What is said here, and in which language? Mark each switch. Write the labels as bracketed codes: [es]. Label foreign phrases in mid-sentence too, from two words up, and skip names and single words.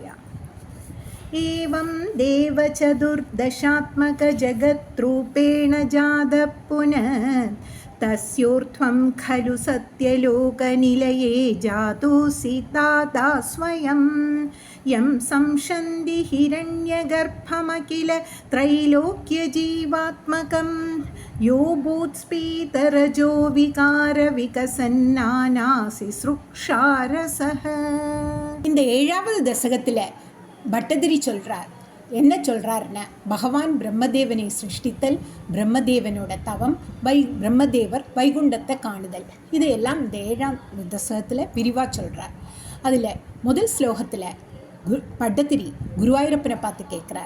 [sa] एवं देवचतुर्दशात्मकजगद्रूपेण जातः पुनः तस्योर्ध्वं खलु सत्यलोकनिलये जातोऽसि ताता स्वयं यं संशन्ति हिरण्यगर्भमखिल त्रैलोक्यजीवात्मकं यो भूत्स्फीतरजो विकारविकसन्नानासि सृक्षारसः. [ta] இந்த ஏழாவது தசகத்தில் பட்டதிரி சொல்கிறார். என்ன சொல்கிறாருன்னா, பகவான் பிரம்மதேவனை சிருஷ்டித்தல், பிரம்மதேவனோட தவம், பிரம்மதேவர் வைகுண்டத்தை காணுதல், இதையெல்லாம் இந்த ஏழாம் தசகத்தில் விரிவாக சொல்கிறார். அதில் முதல் ஸ்லோகத்தில் பட்டதிரி குருவாயூரப்பனை பார்த்து கேட்குறார்.